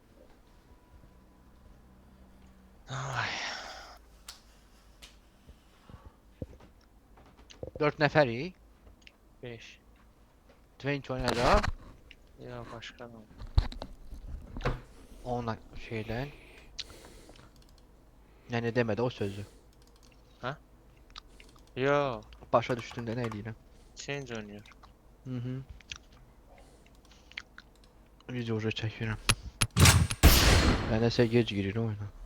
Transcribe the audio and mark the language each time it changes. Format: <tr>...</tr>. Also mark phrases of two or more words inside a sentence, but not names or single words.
<az>Ay. 4 nəfərik. 5. Twenty oynayacaq.</az> <tr>Ya başka ne?</tr> <az>Onunla şeylə. Yəni demədi o sözü. Yo. Başa düşdündə nə eləyirəm?</az> <tr>Change oynuyor.</tr> <az>Hı. Video uca çəkirəm. Mən nəsə gec girir oyuna.</az>